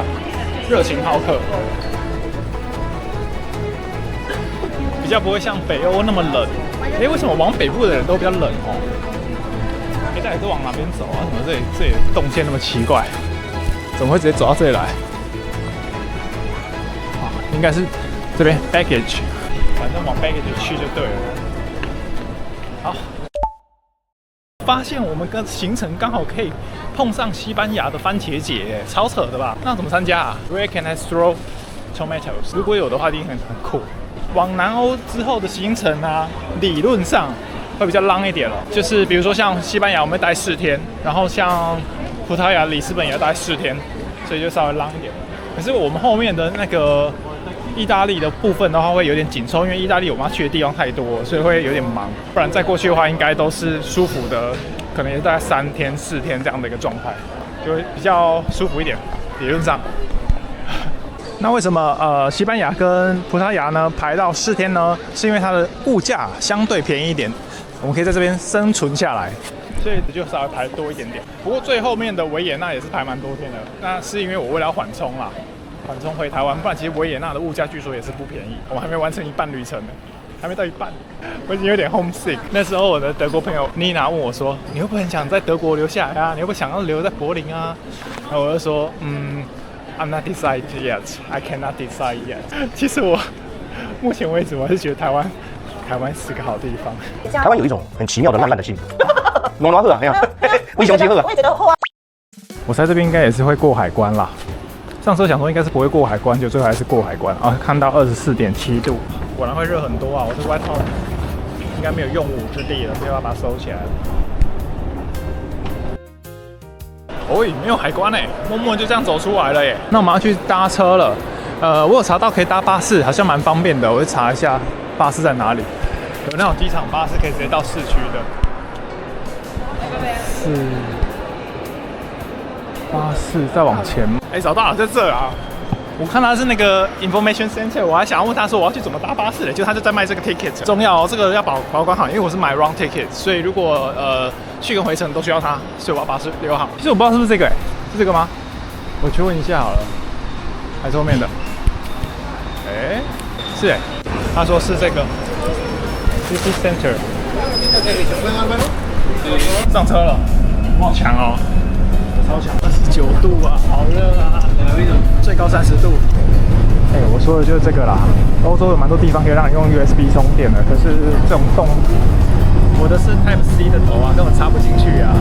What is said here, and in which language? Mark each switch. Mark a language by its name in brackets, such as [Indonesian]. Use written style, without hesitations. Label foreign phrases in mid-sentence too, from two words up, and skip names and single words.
[Chinese] 熱情好客，比較不會像北歐那麼冷。為什麼往北部的人都比較冷哦？大家都往哪邊走啊？怎麼這裡動線那麼奇怪？怎麼會直接走到這裡來？應該是這邊 baggage，反正往 baggage 去就對了。好，發現我們跟行程剛好可以碰上西班牙的番茄節，超扯的吧？那怎麼參加啊 [English] ？Where can I throw tomatoes？ [Chinese] 如果有的話，一定很酷。往南歐之後的行程啊，理論上會比較 long 一點了。就是比如說像西班牙，我們會待4天，然後像葡萄牙、里斯本也要待4天，所以就稍微 long 一點。可是我們後面的那個意大利的部分的話，會有點緊湊，因為意大利我們要去的地方太多，所以會有點忙。不然再過去的話，應該都是舒服的，可能也是大概3天、4天這樣的一個狀態，就會比較舒服一點。理論上。那為什麼西班牙跟葡萄牙呢排到4天呢？是因為它的物價相對便宜一點，我們可以在這邊生存下來，所以就稍微排多一點點。不過最後面的維也納也是排蠻多天的，那是因為我為了要緩衝啦，緩衝回台灣，不然其實維也納的物價據說也是不便宜，我們還沒完成一半旅程呢。還沒到一半，我已經有點 homesick。那時候我的德國朋友妮娜問我說：“你会不会很想在德國留下來啊？你会不会想要留在柏林啊？” 然後我就說：“ [English] I'm not decided yet. I cannot decide yet。” [Chinese] 其實我目前为止，我還是覺得台灣是個好地方。台灣有一種很奇妙的爛爛的心，暖暖喝啊，微雄雞喝啊。我也覺得喝啊。我在這邊應該也是會過海關啦。上車想說應該是不會過海關，就最後還是過海關啊！看到24.7度，果然會熱很多啊！我這外套應該沒有用武之地了，所以要把它收起來了。哦，沒有海關哎，默默就這樣走出來了耶。那我們要去搭車了。我有查到可以搭巴士，好像蠻方便的。我去查一下巴士在哪裡，有那種機場巴士可以直接到市區的。是。巴士再往前，找到了，在這啊！我看他是那個 [English] information center， [Chinese] 我還想要問他說我要去怎麼搭巴士的，就他就在賣這個 ticket。重要哦，這個要保管好，因為我是買 [English] round ticket， [Chinese] 所以如果去跟回程都需要它，所以我要把它留好。其實我不知道是不是这個，是這個嗎？我去問一下好了，還是後面的？是他說是這個 [English] city center。 [Chinese] 上車了，好強哦！超強，29度啊，好熱啊，最高30度。我說的就是這個啦。歐洲有蠻多地方可以讓你用 USB 充電的，可是這種洞，我的是 [English] Type C [Chinese] 的頭啊，根本插不進去啊。